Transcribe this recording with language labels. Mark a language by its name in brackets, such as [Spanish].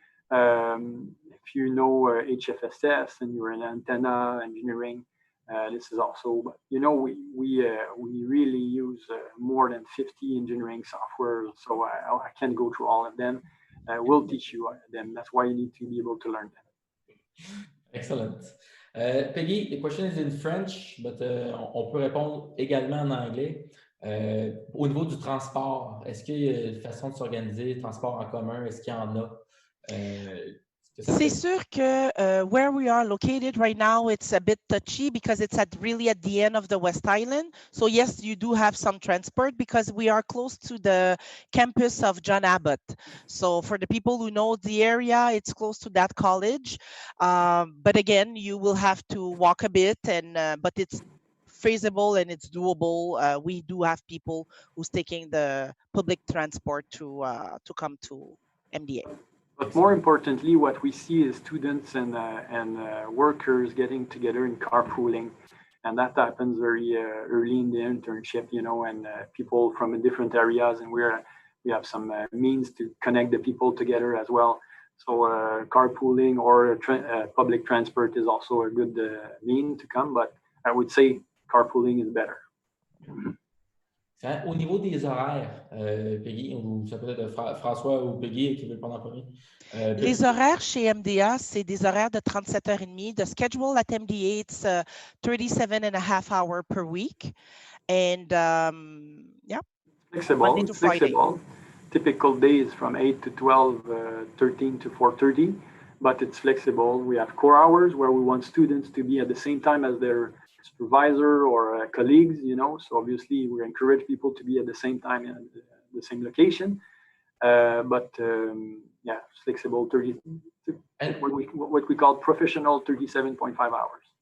[English] If you know HFSS and you're in antenna engineering, this is also, we really use more than 50 engineering software, so I can't go through all of them. We'll teach you them. That's why you need to be able to learn them. Excellent. Peggy, the question is in French, but [French] on peut répondre également en anglais. Au niveau du transport, est-ce qu'il y a une façon de s'organiser, transport en commun, est-ce qu'il y en a? C'est sûr que [English] where we are located right now, it's a bit touchy because it's really at the end of the West Island. So yes, you do have some transport because we are close to the campus of John Abbott. So for the people who know the area, it's close to that college. But again, you will have to walk a bit, but it's feasible and it's doable. We do have people who's taking the public transport to come to MDA. But more importantly, what we see is students and workers getting together in carpooling, and that happens very early in the internship, and people from different areas, and we have some means to connect the people together as well. So carpooling or public transport is also a good mean to come, but I would say carpooling is better. [French] Au niveau des horaires, Peggy, ou ça peut être François ou Peggy qui veut le prendre en premier. Les horaires chez MDA, c'est des horaires de 37h30. [English] The schedule at MDA, it's 37.5 hours per week. And yeah. Flexible. Monday to Friday. Typical days from 8 to 12, 13 to 4:30, but it's flexible. We have core hours where we want students to be at the same time as their supervisor or colleagues, so obviously we encourage people to be at the same time at the same location, but yeah, flexible 30, what we call professional 37.5 hours.